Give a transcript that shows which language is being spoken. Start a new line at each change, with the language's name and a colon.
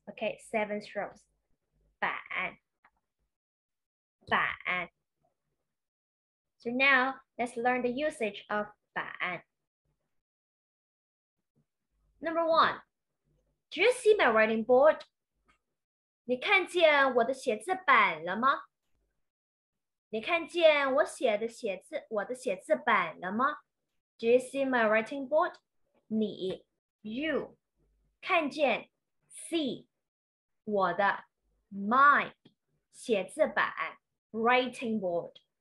English: Okay, 7 strokes. 板 板. So now let's learn the usage of 板. Number 1. Do you see my writing board?
Chinese: 你看见我的写字板了吗？你看见我的写字板了吗？
English: Do you see my writing board? 你 you 看见 see 我的 my 写字板 writing board.